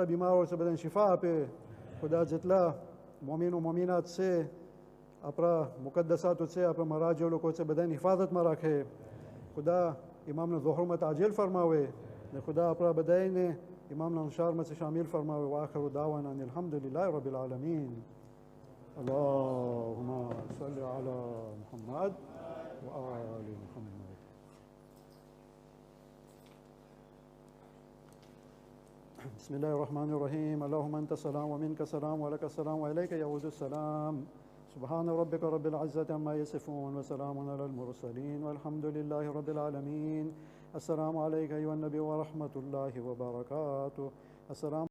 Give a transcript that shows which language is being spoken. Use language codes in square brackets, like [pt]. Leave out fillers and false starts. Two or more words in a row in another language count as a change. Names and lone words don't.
[gu] બીમારો છે બધાને શિફા આપે ખુદા જેટલા મોમીનો મોમીનાત છે આપણા મુકદ્દસાતો છે આપણા મરાજો લોકો છે બધાની હિફાજતમાં રાખે ખુદા ઇમામના ઝોહરમાં તાજીલ ફરમાવે ને ખુદા આપણા બધાને ઇમામના અંશારમાં શામિલ ફરમાવે [ar] وآخر دعوانا الحمد لله رب العالمين اللهم صل على محمد وآل محمد بسم الله الرحمن الرحيم اللهم أنت السلام ومنك السلام ولك السلام وإليك يعود السلام سبحان ربك رب العزة عما يصفون وسلام على المرسلين والحمد لله رب العالمين السلام عليك أيها النبي ورحمة الله وبركاته السلام